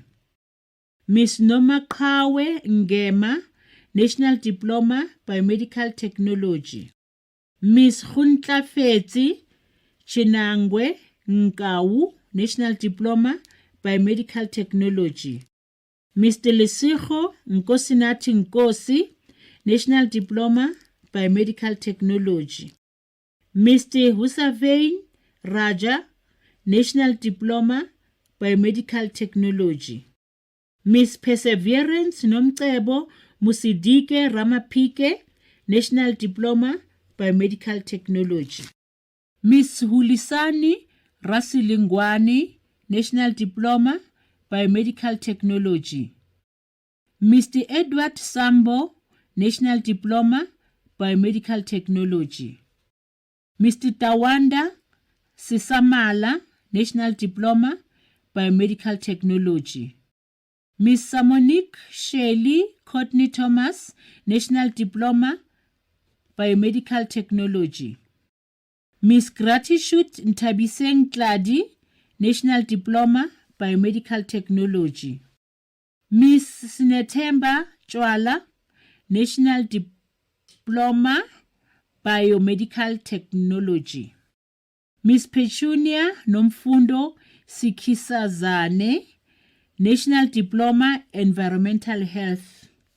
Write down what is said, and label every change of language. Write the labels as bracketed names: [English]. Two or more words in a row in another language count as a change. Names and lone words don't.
[English] Miss Noma Kawe Ngema, National Diploma Biomedical Technology. Miss Huntla Fetsi Chinangwe Nkau, National Diploma Biomedical Technology. Mr. Lesego Nkosinathi Nkosi, National Diploma Biomedical Technology. Mr. Hussein Raja, National Diploma Biomedical Technology. Miss Perseverance Nomcebo Musidike Ramapike, National Diploma Biomedical Technology. Miss Hulisani Rasilingwani, National Diploma Biomedical Technology. Mr. Edward Sambo, National Diploma Biomedical Technology. Mr. Tawanda Sisamala, National Diploma Biomedical Technology. Miss Samonique Shelley Courtney Thomas, National Diploma Biomedical Technology. Miss Gratitude Ntabiseng Tladi, National Diploma Biomedical Technology. Miss Sinethemba Chwala, National Diploma Biomedical Technology. Miss Petunia Nomfundo Sikisazane, National Diploma Environmental Health.